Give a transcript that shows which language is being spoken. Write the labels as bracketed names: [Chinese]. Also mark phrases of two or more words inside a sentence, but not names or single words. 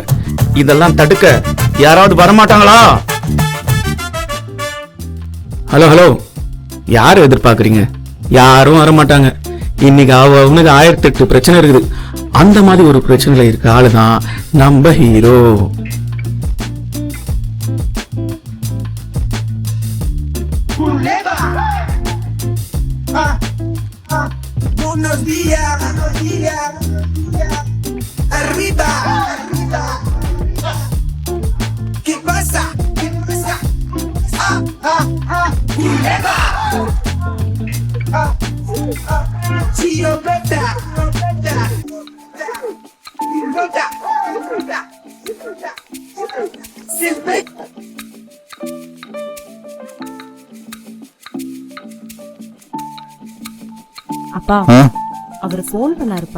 [Tamil] இதெல்லாம் தடுக்க யாராவது வரமாட்டாங்களா? [English] Hello hello, [Tamil] யாரும் எதிர்பார்க்குறீங்க? யாரும் வரமாட்டாங்க. இன்னைக்கு அவனுக்கு 1008 பிரச்சனை இருக்குது. அந்த மாதிரி ஒரு பிரச்சனையில இருக்க ஆளு தான் நம்ம ஹீரோ. [Spanish] Buenos días, arriba, ¿qué pasa? Culebra, Chio Beta, [Tamil] அப்பா, அவர் ஃபோன் பண்ணாருப்பா.